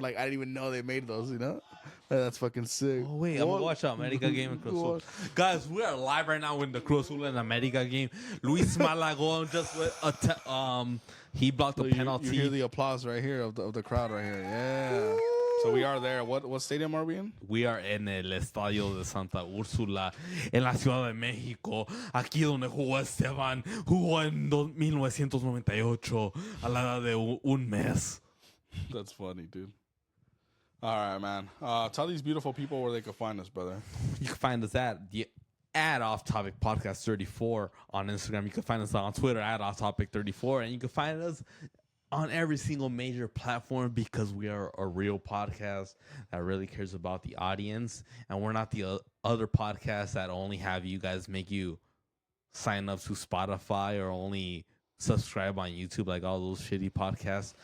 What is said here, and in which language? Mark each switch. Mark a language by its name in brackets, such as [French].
[English] Like I didn't even know they made those, you know? That's fucking sick. Oh, wait, I'm going to watch America game and Cruz Azul. Guys, we are live right now with the Cruz Azul and America game. Luis Malagón just with he blocked the penalty. You hear the applause right here of the crowd right here. Yeah. So we are there. What stadium are we in? We are [Spanish] en el Estadio de Santa Úrsula, en la Ciudad de México, aquí donde jugó Esteban, jugó en 1998, a la edad de un mes. [English] That's funny, dude. All right, man. Tell these beautiful people where they can find us, brother. You can find us at Off Topic Podcast 34 on Instagram. You can find us on Twitter at Off Topic 34, and you can find us on every single major platform because we are a real podcast that really cares about the audience, and we're not the other podcasts that only have you guys make you sign up to Spotify or only subscribe on YouTube like all those shitty podcasts.